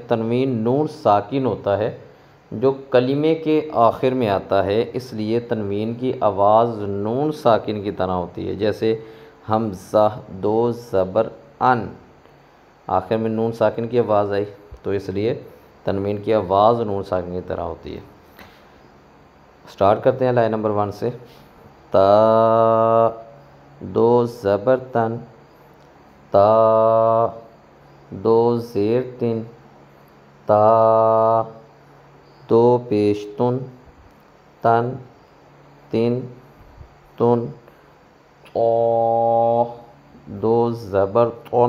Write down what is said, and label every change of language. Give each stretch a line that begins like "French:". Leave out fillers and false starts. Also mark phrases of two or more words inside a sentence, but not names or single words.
Urdu: تنوین نون ساکن ہوتا ہے جو کلمے کے آخر میں آتا ہے، اس لیے تنوین کی آواز نون ساکن کی طرح ہوتی ہے۔ جیسے حمزہ، دو زبر ان، آخر میں نون ساکن کی آواز آئی تو اس لیے تنوین کی آواز نون ساکن کی طرح ہوتی ہے۔ سٹارٹ کرتے ہیں لائن نمبر 1 سے۔ تا، دو زبر تن، تا، دو زیر تن، تا، دو پیش تن، تن، تن، تن، تو، دو زبر تن،